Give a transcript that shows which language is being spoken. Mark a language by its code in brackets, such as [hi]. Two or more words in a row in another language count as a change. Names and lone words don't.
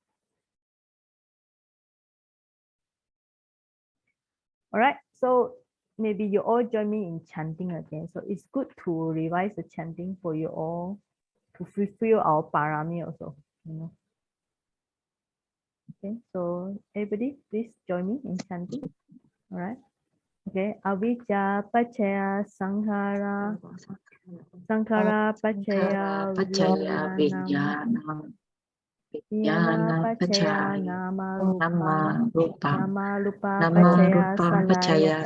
[en] All right, so maybe you all join me in chanting again. So it's good to revise the chanting for you all to fulfill our parami also, you know. Okay, so everybody please join me in chanting. All right. [pi] Okay, avijja pachaya sankhara, sankhara pachaya Pachaya vijnanam, Vijnana vijnana Vijnana pachaya Pachaya nama Nama rupa, Rupa nama rupa Nama pachaya Rupa Pachaya